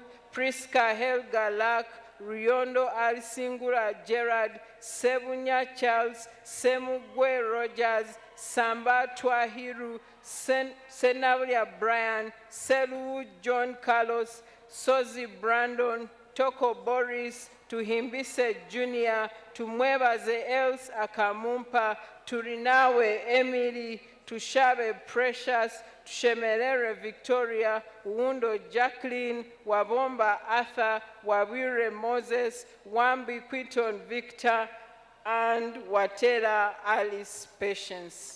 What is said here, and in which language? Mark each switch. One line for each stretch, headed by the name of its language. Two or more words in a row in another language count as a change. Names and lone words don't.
English: Priska Helga Lack, Riondo Alisingura Gerard, Sebunya Charles, Semugwe Rogers, Samba Twahiru, Senavia Brian, Selu John Carlos, Sozi Brandon, Toko Boris, Tuhimbise Jr., Tumwebaze Els Akamumpa, Turinawe Emily, Tushabe Precious, Tushemelere Victoria, Uwundo Jacqueline, Wabomba Arthur, Wabire Moses, Wambi Quinton Victor, and Watera Alice Patience.